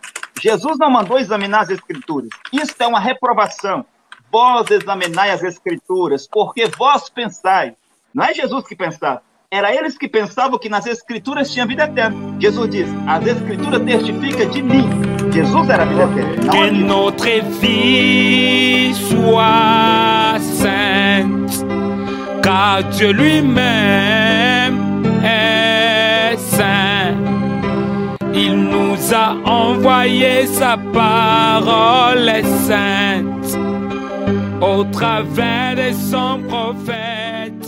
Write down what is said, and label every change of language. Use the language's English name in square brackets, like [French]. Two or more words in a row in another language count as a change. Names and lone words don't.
[Portuguese] Jesus não mandou examinar as Escrituras. Isso é uma reprovação. Vós examinai as Escrituras, porque vós pensais. Não é Jesus que pensava. Era eles que pensavam que nas Escrituras tinha vida eterna. Jesus diz, as Escrituras testificam de mim. Jesus era a vida eterna. [French] Que notre vie soit sainte, car Dieu lui-même est saint. Il nous a envoyé sa parole est sainte au travers de son prophète.